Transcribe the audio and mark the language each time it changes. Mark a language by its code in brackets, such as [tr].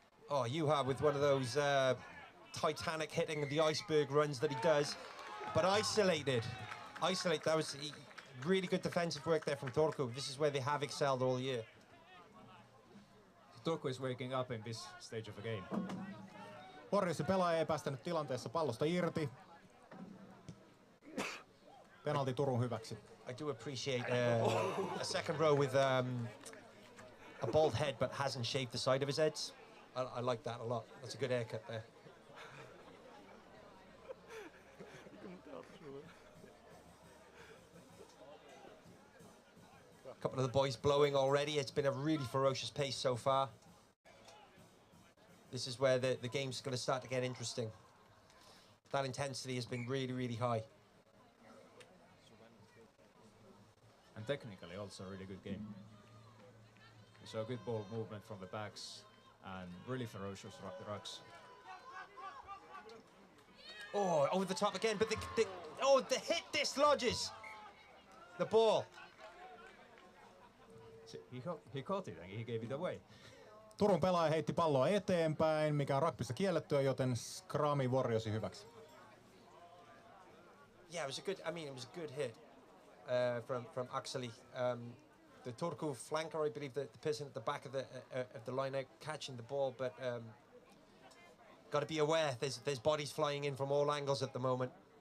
[en] Oh, Juha with one of those Titanic hitting the iceberg runs that he does. But isolated. That was really good defensive work there from Turku. This is where they have excelled all year. Turku is waking up in this stage of the game. [fi] Warriorsin pelaaja ei päästänyt tilanteessa pallosta irti. Penalti Turun hyväksi. [en] I do appreciate a second row with a bald head but hasn't shaved the side of his heads. I like that a lot. That's a good haircut there. A couple of the boys blowing already. It's been a really ferocious pace so far. This is where the game's going to start to get interesting. That intensity has been really, really high. And technically also a really good game. We saw good ball movement from the backs and really ferocious rucks. Oh, over the top again, but the hit dislodges the ball. He caught it and he gave it away. [fi] Turun pelaaja heitti palloa eteenpäin, mikä on rugbyssa kiellettyä, joten scrumi Warriorsin hyväksi. [en] Yeah, it was a good hit from Akseli. The Turku flanker, I believe, the person at the back of the line out catching the ball, but Got to be aware. There's bodies flying in from all angles at the moment.